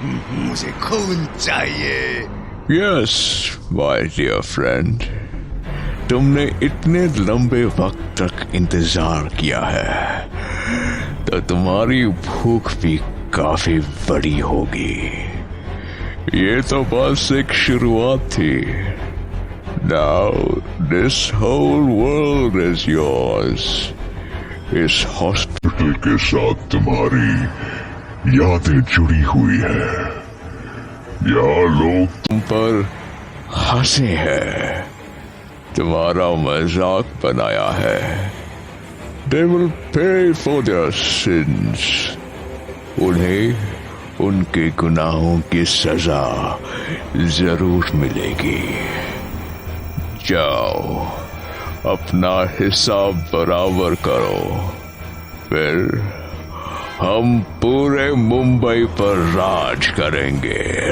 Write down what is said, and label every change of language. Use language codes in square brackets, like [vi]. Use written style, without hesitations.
[hi] मुझे खून चाहिए. [en] Yes, my dear friend. [hi] तुमने इतने लंबे वक्त तक इंतजार किया है, तो तुम्हारी भूख भी काफी बड़ी होगी. ये तो बस एक शुरुआत थी. [en] Now this whole world is yours. [hi] इस हॉस्पिटल के साथ तुम्हारी यादें जुड़ी हुई है. यहाँ लोग तुम पर हंसे हैं, तुम्हारा मजाक बनाया है. [en] They will pay for their sins. [hi] उन्हें उनके गुनाहों की सजा जरूर मिलेगी. जाओ, अपना हिसाब बराबर करो, फिर हम पूरे मुंबई पर राज करेंगे.